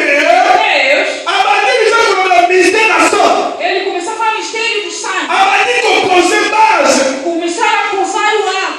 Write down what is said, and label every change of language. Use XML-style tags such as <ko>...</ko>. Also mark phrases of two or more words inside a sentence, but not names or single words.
<pt>Deus,</pt> <ln>abandi bisa koloba mystère na sang</ln> <pt>ele começou a falar mistério do sangue,</pt> <ln>abandi kopose base</ln> <pt>começaram a posar o</pt>